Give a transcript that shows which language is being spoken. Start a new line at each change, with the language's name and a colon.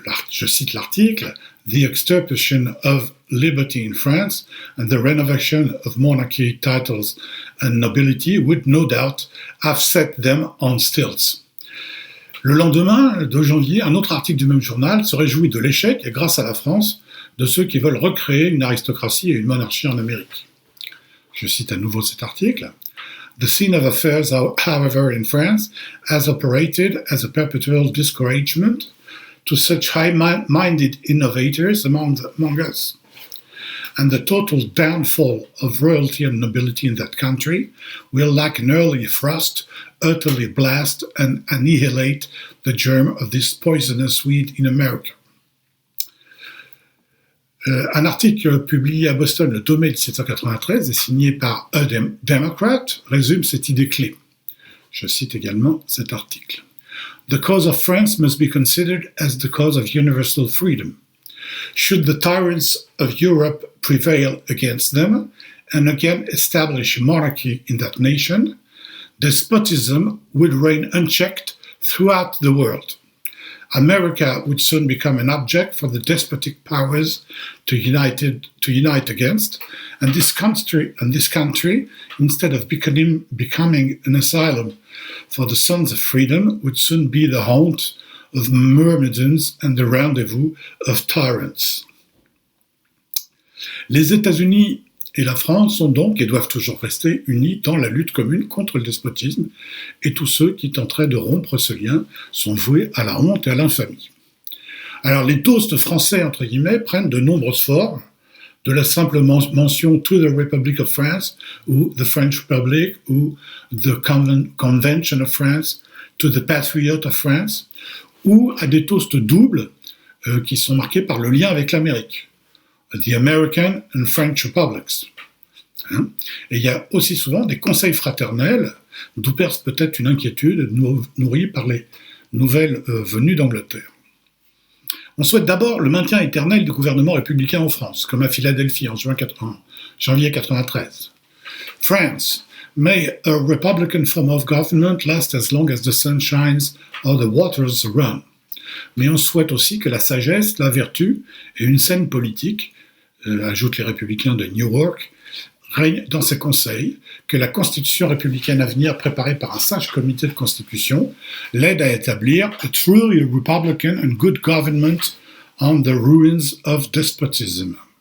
French: Je cite l'article, «
English: The extirpation of liberty in France and the renovation of monarchy titles and nobility would no doubt have set them on stilts.
French: » Le lendemain, 2 janvier, un autre article du même journal se réjouit de l'échec, et grâce à la France, de ceux qui veulent recréer une aristocratie et une monarchie en Amérique. Je cite à nouveau cet article.
English: The scene of affairs, however, in France, has operated as a perpetual discouragement to such high-minded innovators among us. And the total downfall of royalty and nobility in that country will, like an early frost, utterly blast and annihilate the germ of this poisonous weed in America.
French: Un article publié à Boston le 2 mai 1793 et signé par A Democrat résume cette idée clé. Je cite également cet article.
English: The cause of France must be considered as the cause of universal freedom. Should the tyrants of Europe prevail against them and again establish monarchy in that nation, despotism would reign unchecked throughout the world. America would soon become an object for the despotic powers to unite against, and this country, instead of becoming an asylum for the sons of freedom, would soon be the haunt of myrmidons and the rendezvous of tyrants.
French: Les États-Unis et la France sont donc et doivent toujours rester unis dans la lutte commune contre le despotisme, et tous ceux qui tenteraient de rompre ce lien sont voués à la honte et à l'infamie. Alors les toasts français, entre guillemets, prennent de nombreuses formes, de la simple mention «
English: To the Republic of France
French: » ou «
English: The French Republic
French: » ou «
English: The Convention of France » « To the Patriot of France
French: » ou à des toasts doubles qui sont marqués par le lien avec l'Amérique.
English: The American and French Republics.
French: Et il y a aussi souvent des conseils fraternels, d'où perce peut-être une inquiétude nourrie par les nouvelles venues d'Angleterre. On souhaite d'abord le maintien éternel du gouvernement républicain en France, comme à Philadelphie en janvier 93.
English: France, may a republican form of government last as long as the sun shines or the waters run.
French: Mais on souhaite aussi que la sagesse, la vertu et une saine politique, ajoutent les républicains de Newark, règnent dans ces conseils, que la constitution républicaine à venir, préparée par un sage comité de constitution, l'aide à établir
English: a truly republican and good government on the ruins of despotism.